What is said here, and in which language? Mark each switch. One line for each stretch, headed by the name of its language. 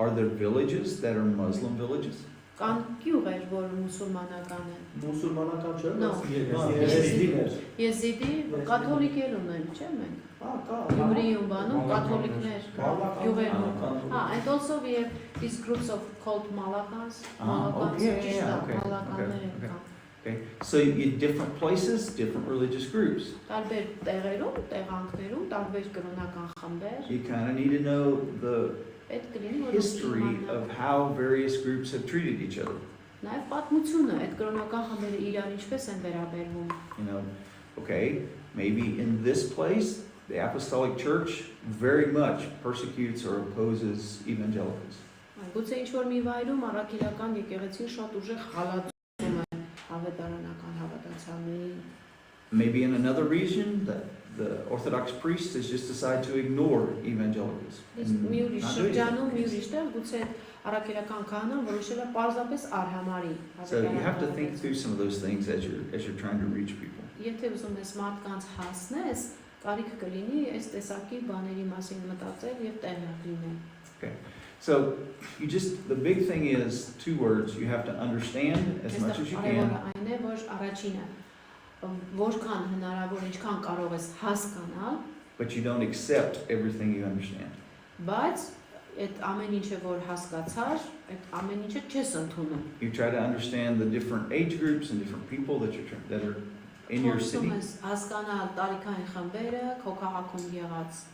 English: Are there villages that are Muslim villages?
Armenian: կան գյուղեր, որ մուսուլմանական են։ Մուսուլմանական չէ,
English: No.
Armenian: եզիդիներ։ Եզիդի կաթոլիկեր ունեն, չէ՞ մենք։ Կա։ Գյումրիում բանում կաթոլիկներ կան, գյուղերում։
English: Malakans. And also we have these groups of called Malakans. Okay. Okay, so in different places, different religious groups.
Armenian: Տարբեր տեղերում, տեղանքներում, տարբեր կրոնական խմբեր։
English: You kind of need to know the
Armenian: Պետք կլինի որ
English: history of how various groups have treated each other.
Armenian: Նաև պատմությունը, այդ կրոնական խմբերը իրար ինչպես են վերաբերվում։
English: You know, okay, maybe in this place, the Apostolic Church very much persecutes or opposes evangelicals.
Armenian: Գուցե ինչ-որ մի վայրում առաքելական եկեղեցին շատ ուժեղ հալածում է ավետարանական հավատացյալներին։
English: Maybe in another region, the Orthodox priest has just decided to ignore evangelicals. and
Armenian: Մի ուրիշ
English: not do anything.
Armenian: շրջանում, մի ուրիշ տեղ գուցե առաքելական քահանան որոշել է պարզապես արհամարի
English: So you have to think through some of those things as you're trying to reach people.
Armenian: Եթե ուզում ես մարդկանց հասնես, կարիք կլինի այս տեսակի բաների մասին մտածել եւ տեղյակ լինել։
English: So the big thing is 2 words. You have to understand as much as you can.
Armenian: Այն է, որ առաջինը որքան հնարավոր, ինչքան կարող ես հասկանալ,
English: But you don't accept everything you understand.
Armenian: բայց այդ ամեն ինչը որ հասկացար, այդ ամեն ինչը չես ընդունում։
English: You try to understand the different age groups and different people that are in your city.
Armenian: Փորձում ես հասկանալ տարիքային խմբերը, քո քաղաքում եղած,